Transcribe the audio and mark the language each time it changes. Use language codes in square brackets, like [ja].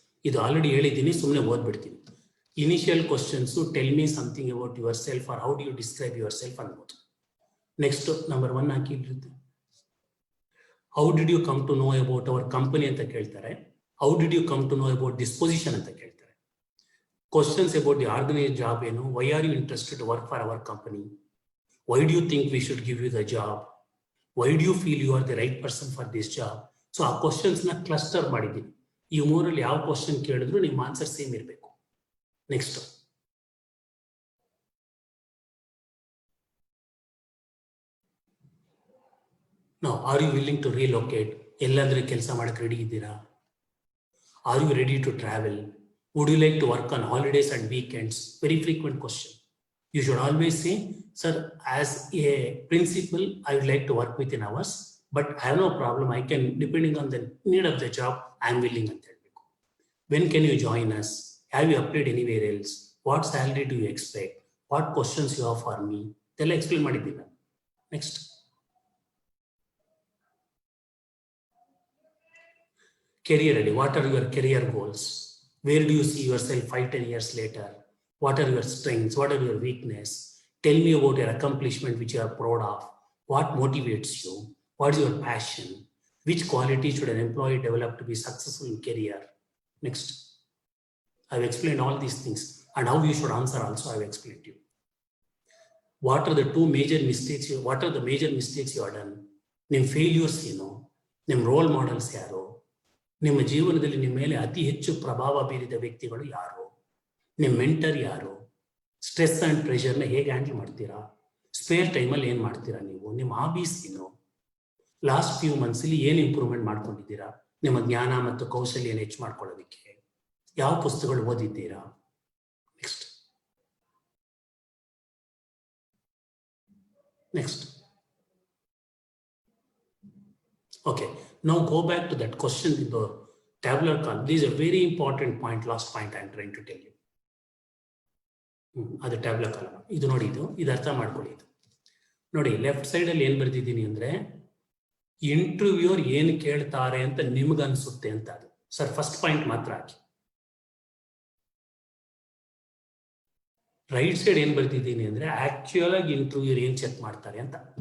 [kn] ಇದು ಆಲ್ರೆಡಿ ಹೇಳಿದ್ದೀನಿ, ಸುಮ್ಮನೆ ಓದ್ಬಿಡ್ತೀನಿ. [en] Initial questions, tell me something about yourself or how do you describe yourself ಅನ್ಬೋದು. Next number 1 ಹಾಕಿರುತ್ತೆ. How did you come to know about our company [kn] ಅಂತ ಕೇಳ್ತಾರೆ. [en] how did you come to know about this position [kn] ಅಂತ ಕೇಳ್ತಾರೆ. [en] Questions about the organized job, why are you interested to work for our company? Why do you think we should give you the job? Why do you feel you are the right person for this job? [kn] So ಆ questions ನ cluster ಮಾಡಿದ್ದೀನಿ. ಈ ಮೂರಲ್ಲಿ ಯಾವ question ಕೇಳಿದ್ರು ನಿಮ್ಮ answer same ಇರಬೇಕು. [en] Next, now are you willing to relocate? [kn] ಎಲ್ಲಾದ್ರೂ ಕೆಲಸ ಮಾಡಕ್ಕೆ ರೆಡಿ ಇದ್ದೀರಾ? [en] Are you ready to travel? Would you like to work on holidays and weekends? Very frequent question. You should always say, sir, as a principal, I would like to work within hours. But I have no problem, I can depending on the need of the job I am willing [kn] ಅಂತ ಹೇಳ್ಬೇಕು. [en] when can you join us, have you applied anywhere else, what salary do you expect, what questions you have for me, [kn] ಇದೆಲ್ಲ explain ಮಾಡಿದ್ದೀನಿ ನಾನು. [en] Next, career ready. What are your career goals? Where do you see yourself 5-10 years later? What are your strengths? What are your weaknesses? Tell me about your accomplishment which you are proud of. What motivates you? What is your passion? Which quality should an employee develop to be successful in career? Next, I've explained all these things, and how you should answer also I've explained to you. What are the major mistakes you have done? [kn] Nim failures ಏನು, nim role models ಯಾರು, ನಿಮ್ಮ ಜೀವನದಲ್ಲಿ ನಿಮ್ಮ ಮೇಲೆ ಅತಿ ಹೆಚ್ಚು ಪ್ರಭಾವ ಬೀರಿದ ವ್ಯಕ್ತಿಗಳು ಯಾರು, ನಿಮ್ಮ ಮೆಂಟರ್ ಯಾರು, ಸ್ಟ್ರೆಸ್ ಅಂಡ್ ಪ್ರೆಷರ್ನ ಹೇಗೆ ಹ್ಯಾಂಡಲ್ ಮಾಡ್ತೀರಾ, ಸ್ಪೇರ್ ಟೈಮಲ್ಲಿ ಏನು ಮಾಡ್ತೀರಾ ನೀವು, ನಿಮ್ಮ ಹಾಬೀಸ್ ಏನು, ಲಾಸ್ಟ್ ಫ್ಯೂ ಮಂತ್ಸಲ್ಲಿ ಏನು ಇಂಪ್ರೂವ್ಮೆಂಟ್ ಮಾಡ್ಕೊಂಡಿದ್ದೀರಾ, ನಿಮ್ಮ ಜ್ಞಾನ ಮತ್ತು ಕೌಶಲ್ಯನ ಹೆಚ್ಚು ಮಾಡ್ಕೊಳ್ಳೋದಕ್ಕೆ ಯಾವ ಪುಸ್ತಕಗಳು ಓದಿದ್ದೀರಾ. [en] Next Okay, now go back to that question in the tabular column. This is a very important point, last point I am trying to tell you. [kn] ಅದು ಟ್ಯಾಬ್ಲರ್ ಕಾಲಮ್. ಇದು ನೋಡಿ, ಇದು ಅರ್ಥ ಮಾಡ್ಕೊಳ್ಳಿ. ಇದು ನೋಡಿ, ಲೆಫ್ಟ್ ಸೈಡ್ ಅಲ್ಲಿ ಏನ್ ಬರ್ದಿದ್ದೀನಿ ಅಂದ್ರೆ, ಇಂಟರ್ವ್ಯೂರ್ ಏನ್ ಕೇಳ್ತಾರೆ ಅಂತ ನಿಮ್ಗನ್ಸುತ್ತೆ ಅಂತ. ಅದು ಸರ್ ಫಸ್ಟ್ ಪಾಯಿಂಟ್ ಮಾತ್ರ ಹಾಕಿ. ರೈಟ್ ಸೈಡ್ ಏನ್ ಬರ್ತಿದ್ದೀನಿ ಅಂದ್ರೆ, ಆಕ್ಚುಯಲ್ ಆಗಿ ಇಂಟರ್ವ್ಯೂರ್ ಏನ್ ಚೆಕ್ ಮಾಡ್ತಾರೆ ಅಂತ.